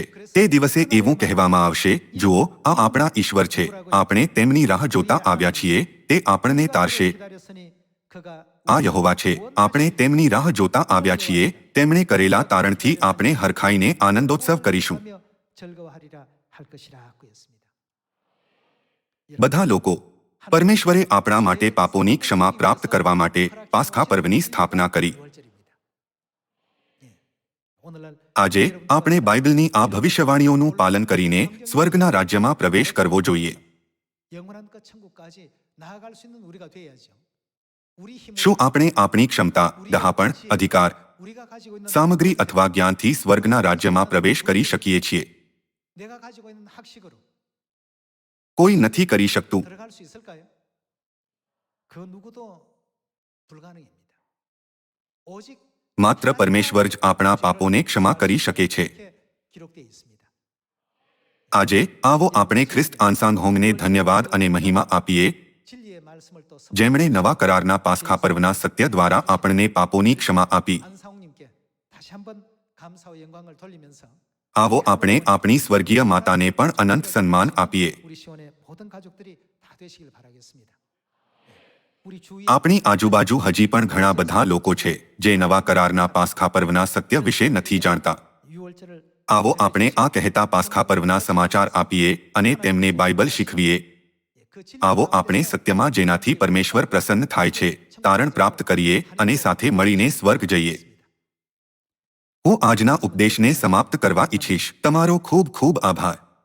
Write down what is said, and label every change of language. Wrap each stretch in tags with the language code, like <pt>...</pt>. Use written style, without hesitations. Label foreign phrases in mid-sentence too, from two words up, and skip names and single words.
<gu>તે દિવસે એવું કહેવામાં આવશે, જુઓ આ આપણા ઈશ્વર છે, આપણે તેમની રાહ જોતા આવ્યા છીએ, તે આપણને તારશે. આ યહોવા છે, આપણે તેમની રાહ જોતા આવ્યા છીએ, તેમણે કરેલા તારણથી આપણે હરખાઈને આનંદોત્સવ કરીશું.</gu> <ko>즐거워하리라 할 것이라고 했습니다.</ko> <gu>બધા લોકો પરમેશ્વરે આપણા માટે પાપોની ક્ષમા પ્રાપ્ત કરવા માટે પાસ્ખા પર્વની સ્થાપના કરી.</gu> <ko>오늘날</ko> <gu>આજે આપણે બાઇબલની આ ભવિષ્યવાણીઓનું પાલન કરીને સ્વર્ગના રાજ્યમાં પ્રવેશ કરવો જોઈએ.</gu> <ko>영원한 그 천국까지 나아갈 수 있는 우리가 돼야죠. 우리 힘으로</ko> <gu>શું આપણે આપણી ક્ષમતા, ડહાપણ, અધિકાર,</gu> <ko>우리가 가지고 있는</ko> <gu>સામગ્રી અથવા જ્ઞાનથી સ્વર્ગના રાજ્યમાં પ્રવેશ કરી શકીએ છીએ?</gu> <ko>내가 가지고 있는 학식으로</ko> <gu>કોઈ નથી કરી શકતું.</gu> <ko>들어갈 수 있을까요? 그 누구도 불가능입니다. 오직</ko> <gu>માત્ર પરમેશ્વર જ આપણા પાપોને ક્ષમા કરી શકે છે.</gu> <ko>이렇게 기록되어 있습니다.</ko> <gu>આજે આવો આપણે ખ્રિસ્ત આંસાંગહોંગને ધન્યવાદ અને મહિમા આપીએ</gu> <ko>진리의 말씀을 또</ko> <gu>જેમણે નવા કરારના પાસ્ખા પર્વના સત્ય દ્વારા આપણને પાપોની ક્ષમા આપી.</gu> <ko>안사홍님께 다시 한번 감사와 영광을 돌리면서</ko> <gu>આવો આપણે આપણી સ્વર્ગીય માતાને પણ અનંત સન્માન આપીએ.</gu> <ko>우리 시원의 모든 가족들이 다 되시길 바라겠습니다. 우리 주위에</ko> <gu>આપણી આજુબાજુ હજી પણ ઘણા બધા લોકો છે જે નવા કરારના પાસ્ખા પર્વના સત્ય વિશે નથી જાણતા.</gu> <ko>유월절을</ko> <gu>આવો આપણે આ કહેતા પાસ્ખા પર્વના સમાચાર આપીએ અને તેમને બાઇબલ શીખવીએ.</gu> <ko>그 진리</ko> <gu>આવો આપણે સત્યમાં જેનાથી પરમેશ્વર પ્રસન્ન થાય છે તારણ પ્રાપ્ત કરીએ અને સાથે મળીને સ્વર્ગ જઈએ. હું આજના ઉપદેશને સમાપ્ત કરવા ઈચ્છીશ. તમારો ખૂબ ખૂબ આભાર.</gu>